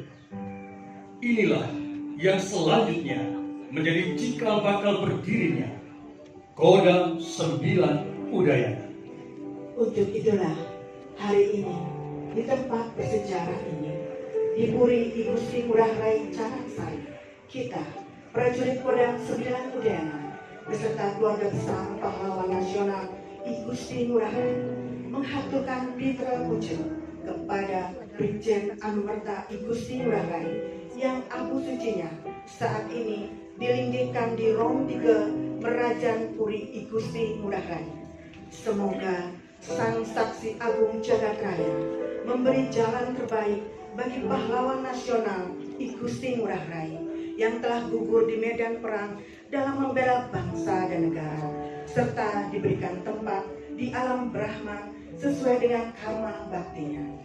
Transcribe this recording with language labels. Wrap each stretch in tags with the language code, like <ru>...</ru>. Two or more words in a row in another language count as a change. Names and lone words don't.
<id>Inilah yang selanjutnya menjadi cikal bakal berdirinya Kodam 9 Udayana. Untuk itulah hari ini di tempat bersejarah ini, di Puri I Gusti Ngurah Rai Carangsari, kita prajurit Kodam 9 Udayana beserta keluarga besar pahlawan nasional I Gusti Ngurah Rai menghaturkan pitra puja kepada Brigjen Anumerta I Gusti Ngurah Rai yang abu sucinya saat ini dilinggihkan di Rom 3 Merajan Puri I Gusti Ngurah Rai. Semoga Sang Saksi Agung Jagat Raya memberi jalan terbaik bagi pahlawan nasional I Gusti Ngurah Rai yang telah gugur di medan perang dalam membela bangsa dan negara, serta diberikan tempat di alam Brahma sesuai dengan karma baktinya.</id>